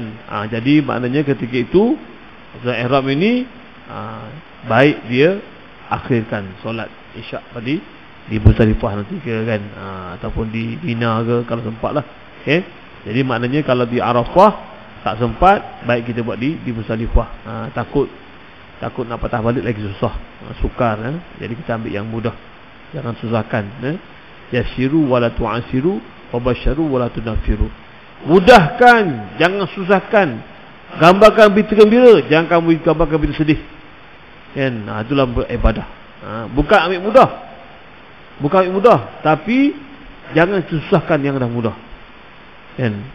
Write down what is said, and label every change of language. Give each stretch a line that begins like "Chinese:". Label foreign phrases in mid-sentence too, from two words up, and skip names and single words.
Malay: Jadi maknanya ketika itu ihram ini baik dia akhirkan solat isyak tadi di Muzdalifah nanti ke, kan, ataupun di Mina ke kalau sempat lah, okay? Jadi maknanya kalau di Arafah tak sempat, baik kita buat di Muzdalifah. Takut nak patah balik lagi susah, sukar. Jadi kita ambil yang mudah, jangan susahkan.
Arabic: يسروا ولا تعسروا وبشروا ولا تنفروا.
Malay: Mudahkan, jangan susahkan. Gambarkan berita gembira, jangan kamu gambarkan berita sedih, kan. Itulah beribadah. Bukan ambil mudah, tapi jangan susahkan yang dah mudah, kan.